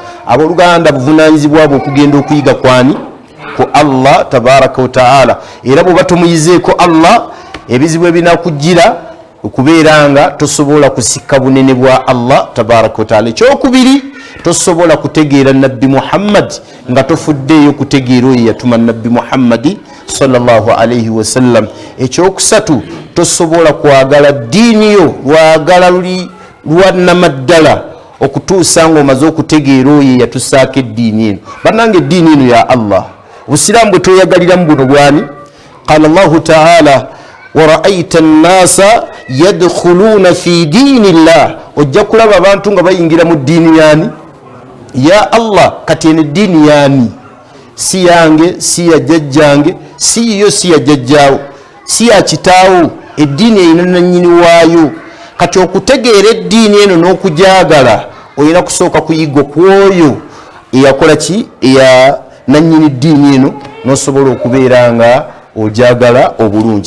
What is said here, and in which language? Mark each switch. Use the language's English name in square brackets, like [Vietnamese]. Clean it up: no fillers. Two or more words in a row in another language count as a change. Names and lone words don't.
[Ganda] Abooluganda buvunaanyizibwa bwe okugenda okuyiga kwani? Ku [Arabic] الله تبارك وتعالى. [Ganda] Era bw'oba tomuyizeeko Allah, ebizibu ebinakujjira okubeera nga tosobola kusika bunene bwa [Arabic] الله تبارك وتعالى. [Ganda] Ekyokubiri, tosobola kutegeera nabbi Muhammad nga tofuddeeyo kutegeera oyo yatuma nabbi Muhammadi [Arabic] صلى الله عليه وسلم. [Ganda] Ekyokusatu, tosobola kwagala ddiini yo lwagala lwannamaddala okutuusa ng'omaze okutegeera oyo yatusaako eddiini eno. Bannange, eddiini eno ya Allah, obusiraamu bwe tweyagaliramu buno bwani? [Arabic] قال الله تعالى ورأيت الناس يدخلون في دين الله. [Ganda] Ojja kulaba abantu nga bayingira mu ddiini yani? [Arabic] يا الله. [Ganda] Kati eno eddiini yani? Si yange, si ya jjajjange, si yiyo, si ya jjajjaawo, si ya kitaawo. Eddiini erina nannyini waayo. Kati okutegeera eddiini eno n'okujaagala, olina kusooka kuyiga ku oyo eyakola ki eya nannyini ddiini eno n'osobola okubeera nga ojagala obulungi.